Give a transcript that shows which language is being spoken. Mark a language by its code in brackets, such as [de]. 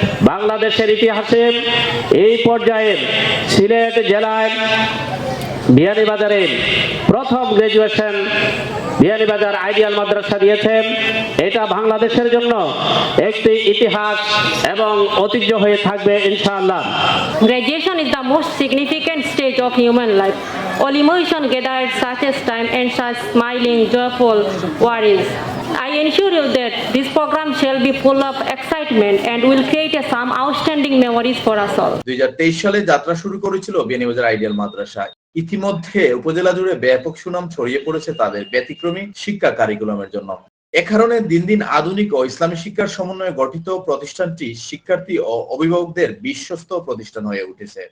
[bn] বাংলাদেশের ইতিহাসে এই পর্যায়ে সিলেট জেলায় বিয়ানীবাজারে প্রথম গ্রাজুয়েশন বিয়ানীবাজার আইডিয়াল মাদ্রাসা দিয়েছেন। এটা বাংলাদেশের জন্য একটি ইতিহাস এবং ঐতিহ্য হয়ে থাকবে ইনশাআল্লাহ। [en] Graduation is the most significant stage of human life. All emotion gather at such a time and such smiling, joyful worries. I ensure you that this program shall be full of excitement and will create some outstanding memories for us all. [bn] 2023 সালে যাত্রা শুরু করেছিল Beanibazar ideal মাদ্রাসা। ইতিমধ্যে উপজেলা জুড়ে ব্যাপক সুনাম ছড়িয়ে পড়েছে তাদের ব্যতিক্রমী শিক্ষা কারিকুলামের জন্য। এ কারণে দিন দিন আধুনিক ও ইসলামী শিক্ষার সমন্বয়ে গঠিত প্রতিষ্ঠানটি শিক্ষার্থী ও অভিভাবকদের বিশ্বস্ত প্রতিষ্ঠান হয়ে উঠেছে।